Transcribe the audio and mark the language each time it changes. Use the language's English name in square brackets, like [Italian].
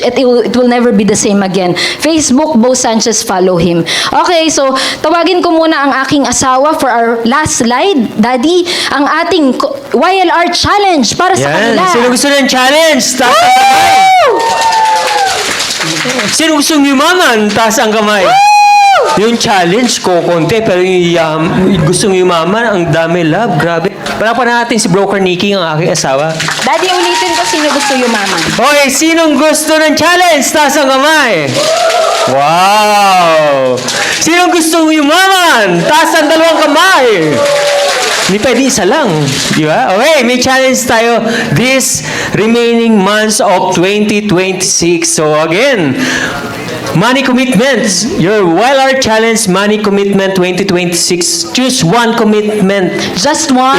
[English] It will never be the same again. Facebook, Bo Sanchez, follow him. [Filipino] Okay, so, tawagin ko muna ang aking asawa for our last slide. Daddy, ang ating YLR challenge para sa Yan. kanila. Sino gusto ng challenge? Taas ang kamay. Sino gusto yumaman? Taas ang kamay. Yung challenge ko, konti, pero yung gustong yumaman, ang dami love, grabe. Palapan natin si Broker Nikki, ang aking asawa. Daddy, ulitin ko sino gusto yumaman. Okay, sinong gusto ng challenge? Taas ang kamay. Wow! Sinong gustong yumaman? Taas ang dalawang kamay. Hindi pwede isa lang. Di ba? [English] Okay, may challenge tayo this remaining months of 2026. So again, money commitments. Your YLR Challenge Money Commitment 2026. Choose one commitment. Just one.